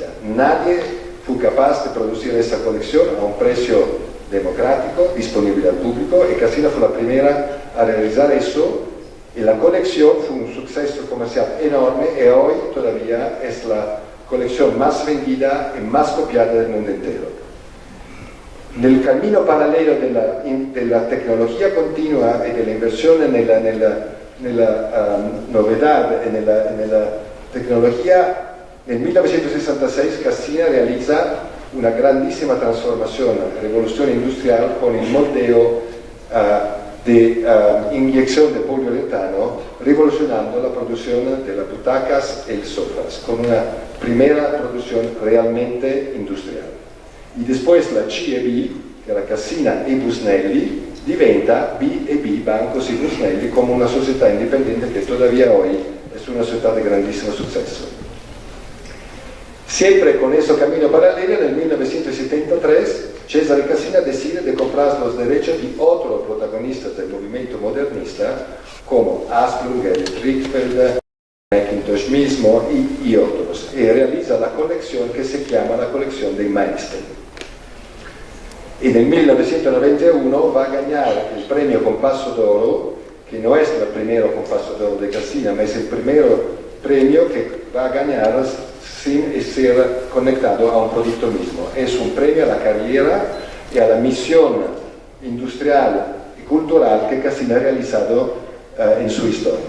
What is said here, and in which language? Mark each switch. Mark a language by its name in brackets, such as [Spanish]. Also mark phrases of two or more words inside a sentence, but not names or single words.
[Spanish] Nadie fue capaz de producir esa colección a un precio democrático, disponible al público, y Casina fue la primera a realizar eso, y la colección fue un suceso comercial enorme y hoy todavía es la colección más vendida y más copiada del mundo entero. [Italian] Nel cammino parallelo della tecnologia continua e dell'inversione nella novedad e nella tecnologia, nel 1966 Cassina realizza una grandissima trasformazione, rivoluzione industriale con il [Spanish] moldeo de inyección de poliuretano, revolucionando la producción de las butacas y sofás, con una primera producción realmente industrial. Y después la C&B, que era Cassina e Busnelli, diventa B&B, Bancos y Busnelli, como una [Italian] società indipendente [Spanish] que todavía hoy es una società de grandísimo suceso. Siempre con ese camino paralelo, en 1973, Cesare Cassina decide de comprar los derechos de otros protagonistas del movimiento modernista, como Asplundh, Rietveld, Mackintosh mismo y otros, y realiza la colección que se llama la colección de Maestri. Y en 1991 va a ganar el premio Compasso d'Oro, que no es el primero Compasso d'Oro de Cassina, pero es el primer premio que va a ganar sin ser conectado a un producto mismo. Es un premio a la carrera y a la misión industrial y cultural que Cassina ha realizado en su historia.